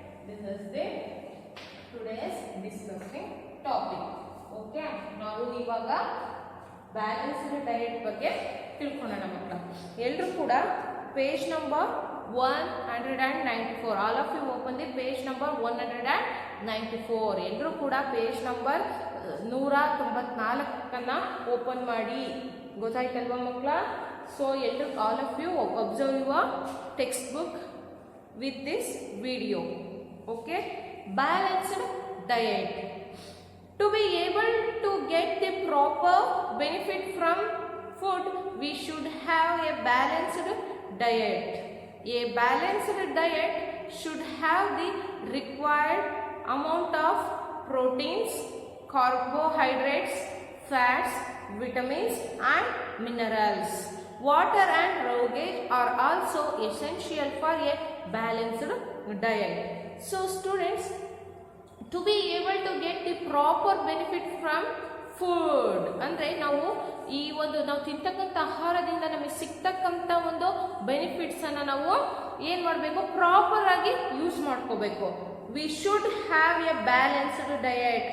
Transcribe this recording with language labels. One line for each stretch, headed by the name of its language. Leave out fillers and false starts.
English: This is the today's discussing topic.
Kannada: Okay, ನಾವು ಇವಾಗ balanced diet ಬಗ್ಗೆ ತಿಳ್ಕೊಳ್ಳೋಣ ಮಕ್ಕಳ. ಎಲ್ಲರೂ ಕೂಡ page number 194.
English: All of you open the page number 194.
Kannada: ಎಲ್ಲರೂ ಕೂಡ ಪೇಜ್ ನಂಬರ್ 194 ಓಪನ್ ಮಾಡಿ, ಗೊತ್ತಾಯ್ತಲ್ವಾ ಮಕ್ಕಳ.
English: so
Kannada: ಎಲ್ಲರೂ
English: All of you observe your text book with this video. Okay, balanced diet. To be able to get the proper benefit from food, we should have a balanced diet. A balanced diet should have the required amount of proteins, carbohydrates, fats, vitamins and minerals. Water and raw gauge are also essential for a balanced diet. So students, to be able to get the proper benefit from food,
Kannada: ಅಂದರೆ ನಾವು ನಾವು ತಿಂತಕ್ಕಂಥ ಆಹಾರದಿಂದ ನಮಗೆ ಸಿಗ್ತಕ್ಕಂಥ ಒಂದು ಬೆನಿಫಿಟ್ಸನ್ನು ನಾವು ಏನು ಮಾಡಬೇಕು? ಪ್ರಾಪರ್ ಆಗಿ ಯೂಸ್ ಮಾಡ್ಕೋಬೇಕು.
English: We should have a balanced diet.